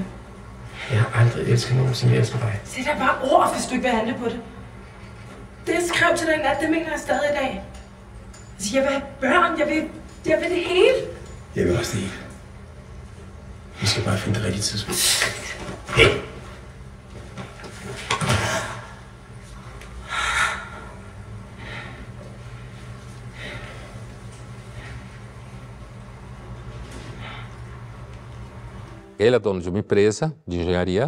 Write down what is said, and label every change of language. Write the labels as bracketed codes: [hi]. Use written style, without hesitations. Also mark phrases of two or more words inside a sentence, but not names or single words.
[da] Jeg har aldrig elsket nogen, som jeg elsker dig. Sæt dig bare ord, hvis du ikke vil handle på det. Det, jeg skrev til dig i nat, det mener jeg stadig i dag. Altså, jeg vil have børn, jeg vil det hele. Jeg vil også det hele. Vi skal bare finde det rigtige tidspunkt. Hey! [pt] Ele é dono de uma empresa de engenharia.